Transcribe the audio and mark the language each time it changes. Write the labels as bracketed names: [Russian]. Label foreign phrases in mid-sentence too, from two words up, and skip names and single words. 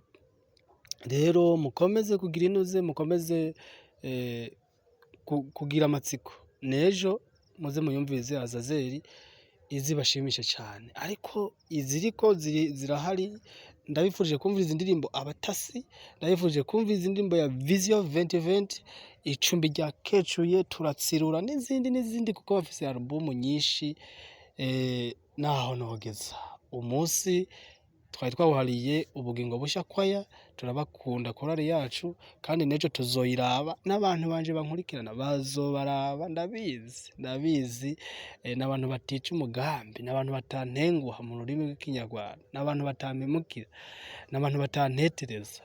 [Rundi] Rero mukomeze kugira inuze, mukomeze kugira amatsiko, nejo muze muyumvize Azazeli izibashimisha cyane. Ariko iziriko zirahari, ndabifurije kumviriza indirimbo Abatasi, ndabifurije kumviriza indirimbo ya Vision 2020, Icumbi rya Kecuye, Turatsirura n'izindi kuko bafise album nyinshi. Naho nogeza umunsi twari twawuhariye ubugingo busha kwaya. Turabakunda korale yacu, kandi nejo tuzoyiraba, n'abantu banje bankurikirana bazobaraba. Ndabizi n'abantu batica umugambi, n'abantu batantenguha mu rurimi rw'ikinyarwanda, n'abantu batampemukira, n'abantu batantetereza.